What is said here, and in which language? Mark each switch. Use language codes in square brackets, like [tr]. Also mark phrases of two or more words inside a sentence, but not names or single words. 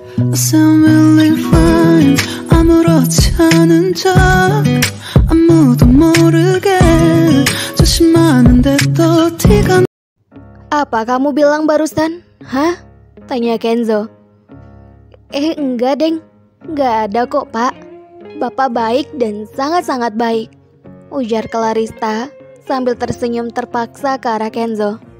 [en] I sound really fine. [ko] 아무렇지 않은 척 아무도 모르게 조심하는데 또 티가. [id] Apa kamu bilang barusan? Hah? Tanya Kenzo. Enggak deng, enggak ada kok pak. Bapak baik dan sangat-sangat baik, ujar Clarista sambil tersenyum terpaksa ke arah Kenzo.